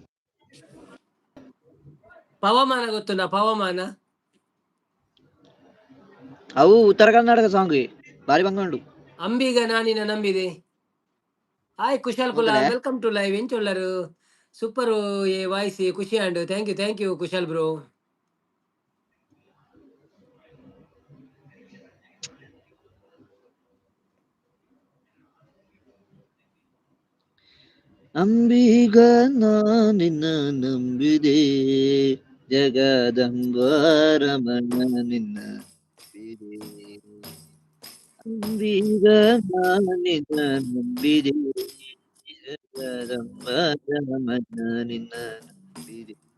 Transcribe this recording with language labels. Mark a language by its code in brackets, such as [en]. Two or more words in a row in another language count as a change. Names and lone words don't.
[tcy] ಪವಮಾನ ಗೊತ್ತುಂಡ ಪವಮಾನ ಅವು ಉತ್ತರ ಕರ್ನಾಟಕ ಸಾಂಗ್ ಬಾರಿ ಬಂಗೊಂಡು [kn] ಅಂಬಿಗ ನಾನಿನ ನಂಬಿದೆ [en] Hi Kushal Kulal welcome to live ಎಂಚೊಲ್ಲರು super a voice khushi and thank you Kushal bro [kn] ಅಂಬಿಗ ನಿನ್ನ ನಂಬಿದೆ ಜಗದಂಬಾರಮಣ ನಿನ್ನ ನಂಬಿದೆ ಅಂಬಿಗ ನಿನ್ನ ನಂಬಿದೆ ಜಗದಂಬಾರಮಣ ನಿನ್ನ ನಂಬಿದೆ